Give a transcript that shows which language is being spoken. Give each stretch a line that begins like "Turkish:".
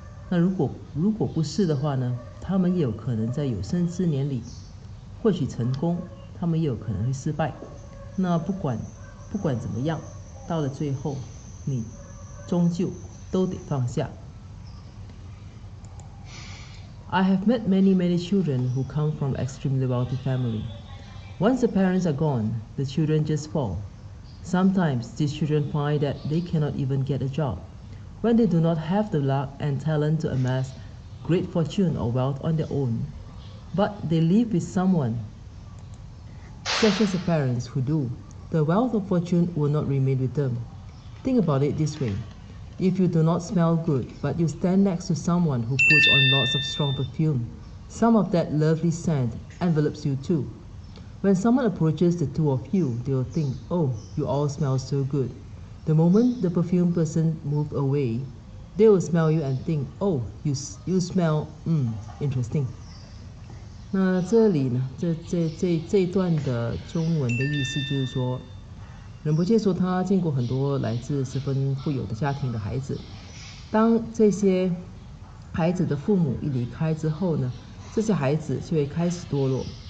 Chinese: 那如果不是的话呢，他们也有可能在有生之年里或许成功，他们也有可能会失败。那不管怎么样，到了最后，你终究都得放下。
English: I have met many children who come from extremely wealthy family. Once the parents are gone, the children just fall. Sometimes these children find that they cannot even get a job, when they do not have the luck and talent to amass great fortune or wealth on their own. But they live with someone, such as the parents who do. The wealth or fortune will not remain with them. Think about it this way. If you do not smell good, but you stand next to someone who puts on lots of strong perfume, some of that lovely scent envelops you too. When someone approaches the two of you, they will think, oh, you all smell so good. The moment the perfume person moves away, they will smell you and think, oh, you smell, interesting.
Chinese: 那这里呢，这一段的中文的意思就是说，仁波切说他见过很多来自十分富有的家庭的孩子，当这些孩子的父母一离开之后呢，这些孩子就会开始堕落。